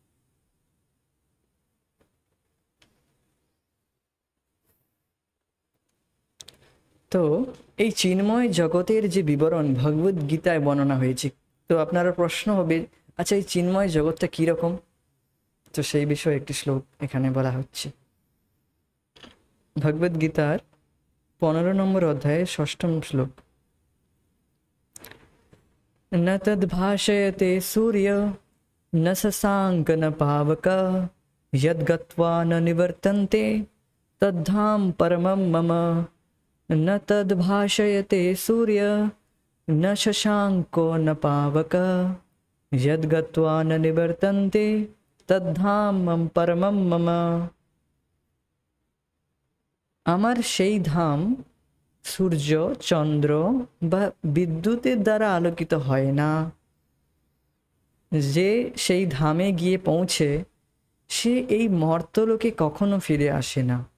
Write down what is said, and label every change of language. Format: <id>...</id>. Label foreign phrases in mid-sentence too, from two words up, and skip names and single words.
<bn>তো এই চিন্ময় জগতের যে বিবরণ ভগবদ গীতায় বর্ণনা হয়েছে, তো আপনারা প্রশ্ন হবে, আচ্ছা এই চিন্ময় জগৎটা কীরকম? তো সেই বিষয়ে একটি শ্লোক এখানে বলা হচ্ছে। ভগবদ গীতার 15 নম্বর অধ্যায়ে 6ম শ্লোক।</bn> <sa>न तद्भाषयते सूर्य न शशांक न पावक यद्गत्वा न निवर्तन्ते तद्धाम परमं मम। न तद्भाषयते सूर्य न शशांको न पावक यद्गत्वा न निवर्तन्ते तद्धाम परमं मम।</sa> <bn>আমার সেই ধাম সূর্য, চন্দ্র বা বিদ্যুতের দ্বারা আলোকিত হয় না। যে সেই ধামে গিয়ে পৌঁছে সে এই মর্তলোকে কখনো ফিরে আসে না।</bn>